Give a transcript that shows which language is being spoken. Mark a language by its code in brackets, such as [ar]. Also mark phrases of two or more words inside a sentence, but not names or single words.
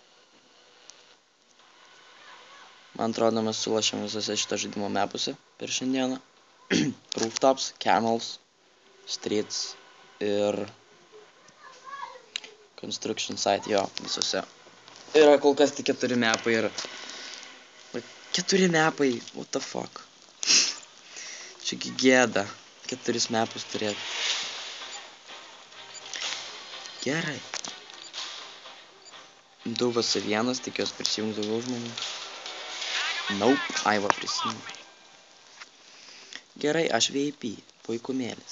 [lt] Man atrodo, mes sulašėm visose šito žaidimo mepuose per šiandieną. Rooftops, Camels, Streets ir Construction Site, jo, visose. Yra kol kas tik 4 mepai ir... 4 mepai, [en] what the fuck. [lt] Čiagi gėda 4 mepus turėti. Gerai. 2vs1, tikiuosi prisijungs daugiau žmonių. Nope, ai va prisijungs. Gerai, aš VIP, puikumėlis.